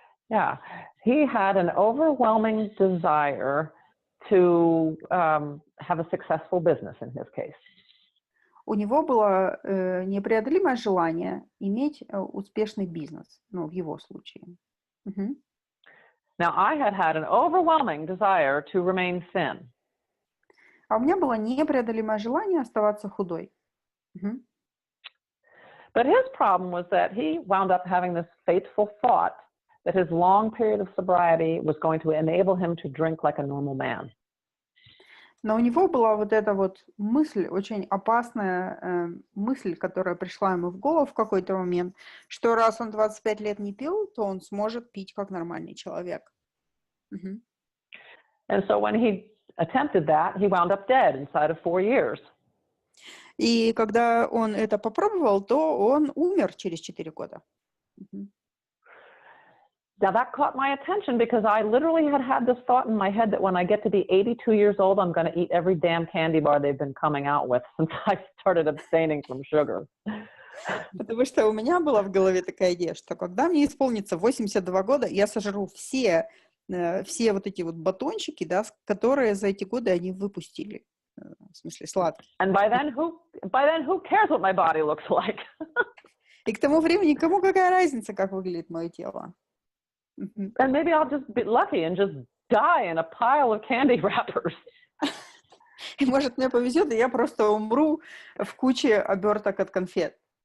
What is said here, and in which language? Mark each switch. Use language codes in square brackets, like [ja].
[en] Yeah, he had an overwhelming desire to have a successful business in his case. [ru] У него было непреодолимое желание иметь успешный бизнес, ну, в его случае. Мгм. [en] Now, I had an overwhelming desire to remain thin. [ru] А у меня было непреодолимое желание оставаться худой. Мгм. [en] But his problem was that he wound up having this fateful thought that his long period of sobriety was going to enable him to drink like a normal man. [ru] Но у него была вот эта вот мысль, очень опасная мысль, которая пришла ему в голову в какой-то момент, что раз он 25 лет не пил, то он сможет пить как нормальный человек. Мгм. [en] And so when he attempted that, he wound up dead inside of 4 years. [ru] И когда он это попробовал, то он умер через 4 года. Мгм. [en] Now that caught my attention because I literally had this thought in my head that when I get to be 82 years old, I'm going to eat every damn candy bar they've been coming out with since I started abstaining from sugar. [ru] Потому что у меня была в голове такая идея, что когда мне исполнится 82 года, я сожру все вот эти вот батончики, да, которые за эти годы они выпустили. В смысле, сладкие. [en] And by then, who cares what my body looks like? [ru] И к тому времени кому какая разница, как выглядит мое тело? Мгм. [en] And maybe I'll just be lucky and just die in a pile of candy wrappers. [ru] И может мне повезет, и я просто умру в куче оберток от конфет.